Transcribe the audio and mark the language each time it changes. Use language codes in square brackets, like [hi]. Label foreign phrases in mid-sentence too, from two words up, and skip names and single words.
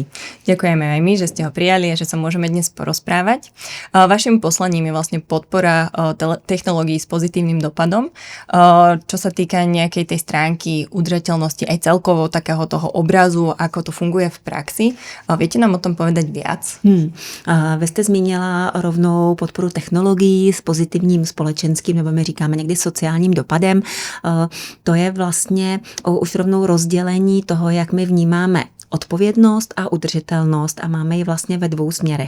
[sk] Ďakujeme aj my, že ste ho prijali a že sa môžeme dnes porozprávať. Vašim poslaním je vlastne podpora technológií s pozitívnym dopadom. Čo sa týka nejakej tej stránky udržateľnosti aj celkovo takého toho obrazu, ako to funguje v praxi. Viete nám o tom povedať viac? [cs] Vy jste zmínila rovnou podporu technologií s pozitivním společenským, nebo my říkáme někdy sociálním dopadem. To je vlastně už rovnou rozdělení toho, jak my vnímáme odpovědnost a udržitelnost a máme ji vlastně ve dvou směrech.